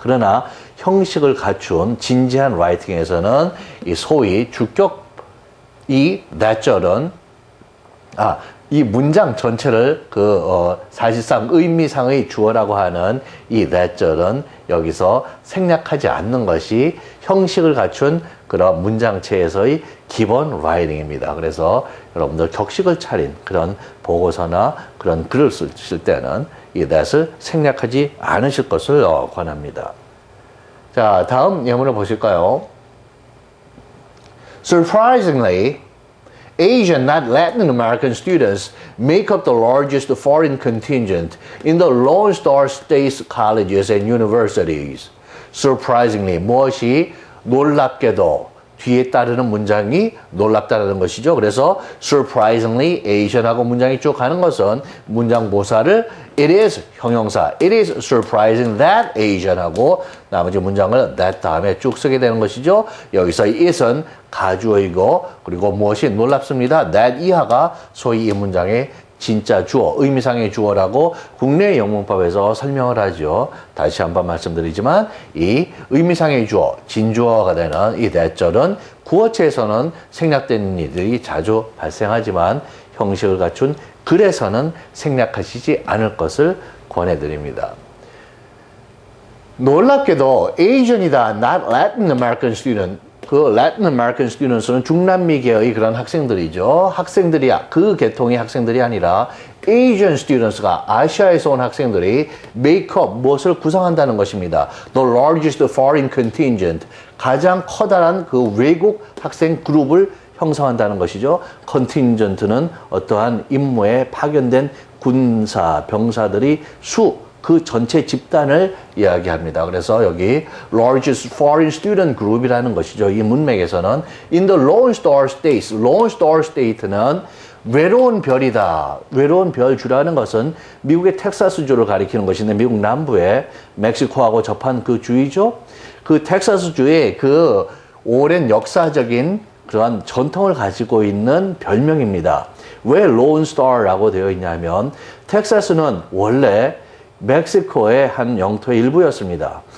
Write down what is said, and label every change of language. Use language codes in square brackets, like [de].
[ko] 그러나 형식을 갖춘 진지한 라이팅에서는 이 소위 주격 이 that절은 이 문장 전체를 사실상 의미상의 주어라고 하는 이 that절은 여기서 생략하지 않는 것이 형식을 갖춘 그런 문장체에서의 기본 라이팅입니다. 그래서 여러분들 격식을 차린 그런 보고서나 그런 글을 쓰실 때는 이 that을 생략하지 않으실 것을 권합니다. 자, 다음 예문을 보실까요? [en] Surprisingly, Asian, not Latin American students make up the largest foreign contingent in the Lone Star State colleges and universities. [ko] Surprisingly, 무엇이 놀랍게도 뒤에 따르는 문장이 놀랍다라는 것이죠. 그래서 surprisingly Asian하고 문장이 쭉 가는 것은 문장 모사를 it is 형용사 [en] it is surprising that Asian [ko] 하고 나머지 문장을 that 다음에 쭉 쓰게 되는 것이죠. 여기서 it은 가주어이고 그리고 무엇이 놀랍습니다. that 이하가 소위 이 문장의 진짜 주어, 의미상의 주어라고 국내 영문법에서 설명을 하죠. 다시 한번 말씀드리지만 이 의미상의 주어, 진주어가 되는 이 that절은 구어체에서는 생략되는 일들이 자주 발생하지만 형식을 갖춘 글에서는 생략하시지 않을 것을 권해드립니다. 놀랍게도 [en] Asian이다, not Latin American student. [ko] 그 Latin American students는 중남미계의 그런 학생들이죠. 학생들이야. 그 계통의 학생들이 아니라 Asian students가 아시아에서 온 학생들이 make up, 무엇을 구성한다는 것입니다. [en] The largest foreign contingent. [ko] 가장 커다란 그 외국 학생 그룹을 형성한다는 것이죠. contingent는 어떠한 임무에 파견된 군사, 병사들이 그 전체 집단을 이야기합니다. 그래서 여기 [en] largest foreign student group [ko] 이라는 것이죠. 이 문맥에서는 in the Lone Star States, Lone Star State는 외로운 별이다. 외로운 별주라는 것은 미국의 텍사스주를 가리키는 것인데 미국 남부에 멕시코하고 접한 그 주이죠. 그 텍사스주의 그 오랜 역사적인 그러한 전통을 가지고 있는 별명입니다. 왜 Lone Star라고 되어 있냐면 텍사스는 원래 멕시코의 한 영토의 일부였습니다.